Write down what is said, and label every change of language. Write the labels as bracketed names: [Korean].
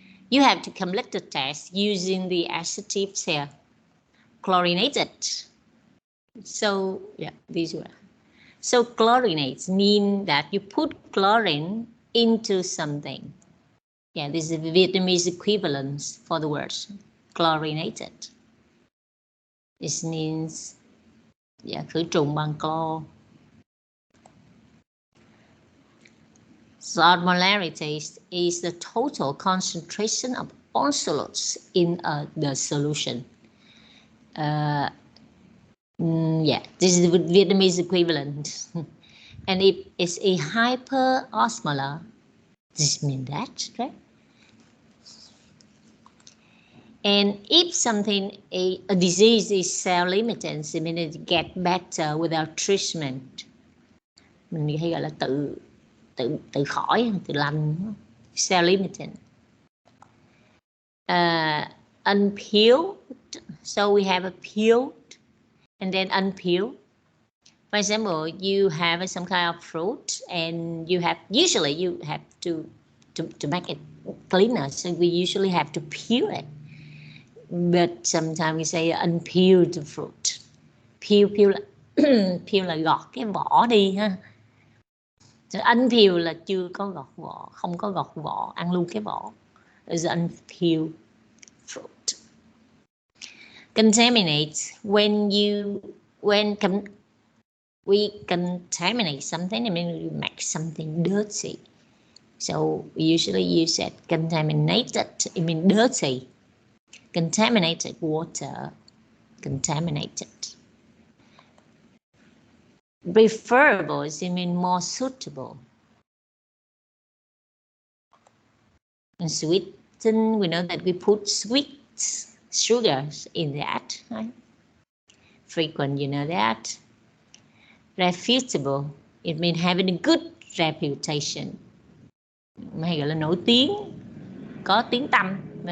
[English] You have to complete the test using the adjectives here. Chlorinated. So, yeah, these were. So chlorinates mean that you put chlorine into something. Yeah, this is the Vietnamese equivalent for the word chlorinated. This means, yeah, [Vietnamese] khử trùng bằng clo. [English] So osmolarity is the total concentration of all solutes in the solution. Yeah, this is the Vietnamese equivalent. And if it's a hyperosmolar, this means that, right? And if something, a disease is cell-limited, it means it get better without treatment. [Vietnamese] Mình hay gọi là tự khỏi, tự lành, cell-limited. [English] Unpeeled, so we have a peeled and then unpeeled. For example, you have some kind of fruit and usually you have to make it cleaner, so we usually have to peel it. But sometimes we say unpeeled fruit. Peel [Vietnamese] là gọt cái vỏ đi ha. Unpeeled là chưa có gọt vỏ, không có gọt vỏ, ăn luôn cái vỏ. [English] Is unpeeled fruit. Contaminate, when we contaminate something, I mean we make something dirty. So we usually use it contaminated, I mean dirty. Contaminated water, contaminated. Preferable is I mean more suitable. And sweeten, we know that we put sweet sugars in that, right? Frequent, you know that. Reputable, it means having a good reputation. [Vietnamese] Hay gọi là nổi tiếng, có tiếng tăm.